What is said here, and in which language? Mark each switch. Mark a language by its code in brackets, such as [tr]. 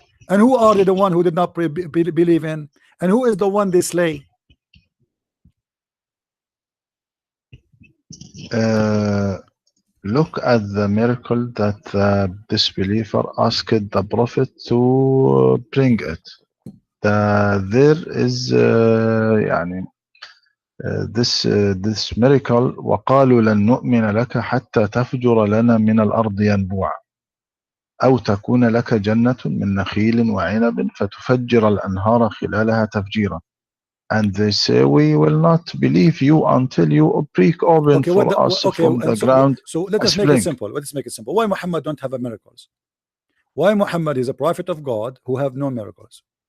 [en] And who are they, the one who did not believe in? And who is the one they slay? Look at the miracle that the disbeliever asked the prophet to bring it. There is [ar] يعني [en] this miracle [ar] وقالوا لن نؤمن لك حتى تفجر لنا من الأرض ينبوعا أو تكون لك جنة من نخيل وعنب فتفجر الأنهار خلالها تفجيرا. [en] And they say, we will not believe you until you break open for us from the ground. So let us make it simple. Let's make it simple. Why Muhammad don't have a miracles? Why Muhammad is a prophet of God who have no miracles?